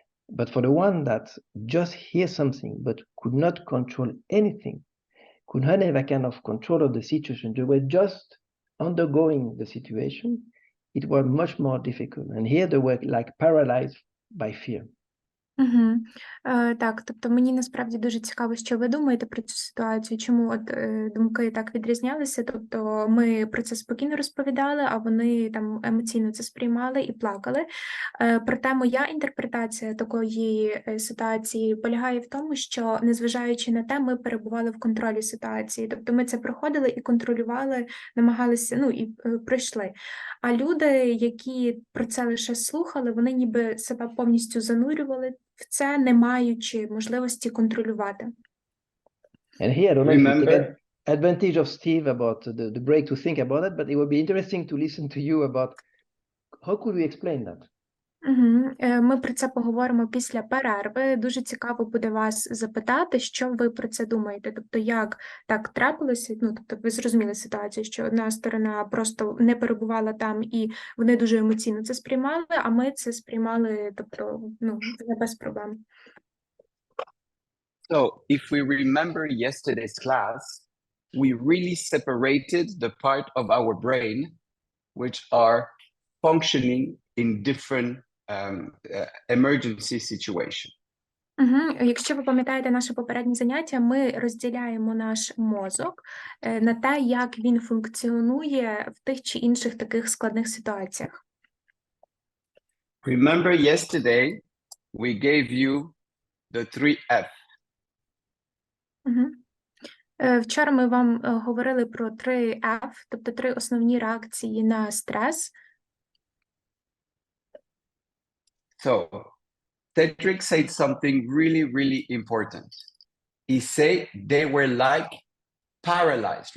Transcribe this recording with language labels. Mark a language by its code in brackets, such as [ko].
[en] But for the one that just hear something but could not control anything, could not have a kind of control of the situation, they were just undergoing the situation, it was much more difficult. And here they were like paralyzed by fear. Угу. [uk] Так, тобто мені насправді дуже цікаво, що ви думаєте про цю ситуацію, чому думки так відрізнялися, тобто ми про це спокійно розповідали, а вони там емоційно це сприймали і плакали. Проте моя інтерпретація такої ситуації полягає в тому, що, незважаючи на те, ми перебували в контролі ситуації, тобто ми це проходили і контролювали, намагалися, і пройшли. А люди, які про це лише слухали, вони ніби себе повністю занурювали в це, не маючи можливості контролювати. [en] And here I don't know if you take advantage of Steve about the break to think about it, but it would be interesting to listen to you about how could we explain that? Угу. [uk] Ми про це поговоримо після перерви. Дуже цікаво буде вас запитати, що ви про це думаєте. Тобто, як так трапилося, тобто ви зрозуміли ситуацію, що одна сторона просто не перебувала там і вони дуже емоційно це сприймали, а ми це сприймали, тобто, не без проблем. [en] So, if we remember yesterday's class, we really separated the part of our brain which are functioning in different emergency situation. [uk] Якщо ви пам'ятаєте наше попереднє заняття, ми розділяємо наш мозок на те, як він функціонує в тих чи інших таких складних ситуаціях. [en] Remember yesterday we gave you the 3F. [uk] Вчора ми вам говорили про 3F, тобто 3 основні реакції на стрес. [en] So, Cedric said something really, really important. He said they were like paralyzed.